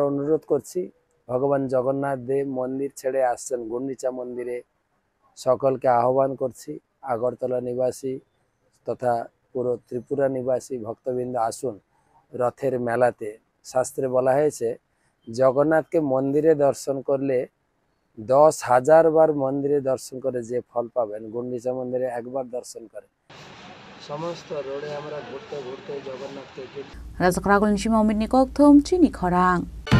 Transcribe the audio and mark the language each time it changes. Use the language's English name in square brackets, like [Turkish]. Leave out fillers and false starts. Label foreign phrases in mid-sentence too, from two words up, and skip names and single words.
[Bangla] অনুরোধ করছি ভগবান জগন্নাথ দেব মন্দির ছেড়ে আসছেন গুন্ডিচা মন্দিরে সকলকে আহ্বান করছি আগরতলা নিবাসী তথা পুরো ত্রিপুরা নিবাসী ভক্তবৃন্দ আসুন রথের মেলাতে শাস্ত্রে বলা হয়েছে জগন্নাথকে মন্দিরে দর্শন করলে 10,000 বার মন্দিরে দর্শন করে যে ফল পাবেন গুন্ডিচা মন্দিরে একবার দর্শন করে সমস্ত রোডে আমরা ঘুরতে ঘুরতে জগন্নাথকে [Kok Borok] Razak ragul nishima umit ni koktum chini khorang